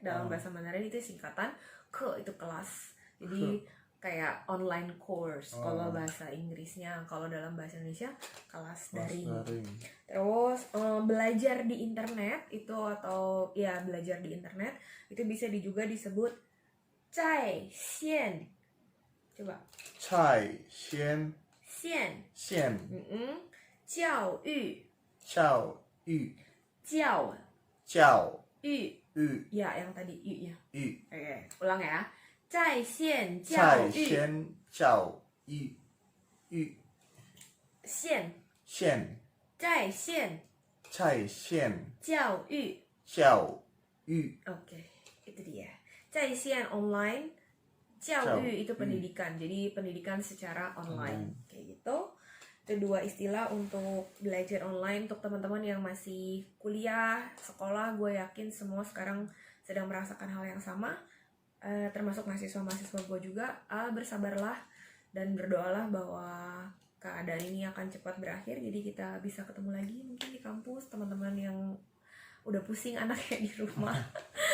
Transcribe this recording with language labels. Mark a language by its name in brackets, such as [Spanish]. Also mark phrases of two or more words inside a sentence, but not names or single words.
[Indonesian] Dalam bahasa Mandarin itu singkatan. Ke itu kelas. Jadi kayak [English] online course [Indonesian] kalau bahasa Inggrisnya. Kalau dalam bahasa Indonesia kelas daring. Terus belajar di internet itu, atau ya belajar di internet itu bisa juga disebut 在线. Coba. [Chinese] 在线. 教育. 教育. [Indonesian] Ya, yang tadi yu-nya. Oke, ulang ya. [Chinese] 在线教育. 在线教育. [Indonesian] Oke, itu dia. 在线 online, 教育 itu pendidikan. Jadi pendidikan secara online. Kayak gitu. Itu 2 istilah untuk belajar online untuk teman-teman yang masih kuliah, sekolah. Gue yakin semua sekarang sedang merasakan hal yang sama. Termasuk mahasiswa-mahasiswa gue juga. Bersabarlah dan berdoalah bahwa keadaan ini akan cepat berakhir, jadi kita bisa ketemu lagi mungkin di kampus, teman-teman yang udah pusing anaknya di rumah.